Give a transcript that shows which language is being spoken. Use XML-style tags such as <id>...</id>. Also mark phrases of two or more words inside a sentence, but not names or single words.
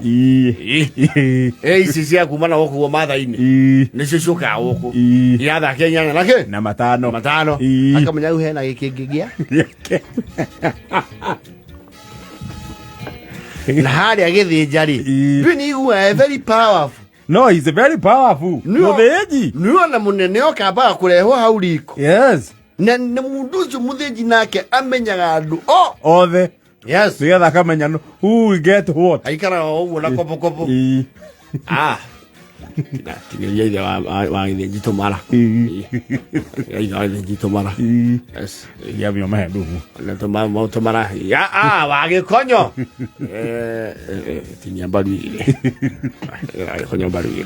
<ki>Ici cia kuma na gũkuo matha-inĩ nĩcio ciũkaga gũkũ irathakĩra 8 na kĩ? Na 5. 5. Akamenya rĩu hena gĩkĩngĩ gĩa na harĩa gĩthĩnja rĩ rĩu nĩ iguaga</ki> <en>very powerful. No, he's very powerful.</en> <ki>Mũthĩnji. Nĩona mũnene okambaga kũrehwo hau riko. Yes. Na mũndũ ũcio mũthĩnji nake amenyaga andũ othe. Yes. Nĩgetha akamenya</ki> <en>who will get what.</en> <ki>Aikaraga ũguo na kopo. Tinĩria ithe wa gĩthĩnji tũmara. Ithe wa gĩthĩnji tũmara. Yes. Yamio mahendu. Na tũmara. Wa gĩkonyo. Tinia mbaru igĩrĩ. Gĩkonyo mbaru igĩrĩ.</ki>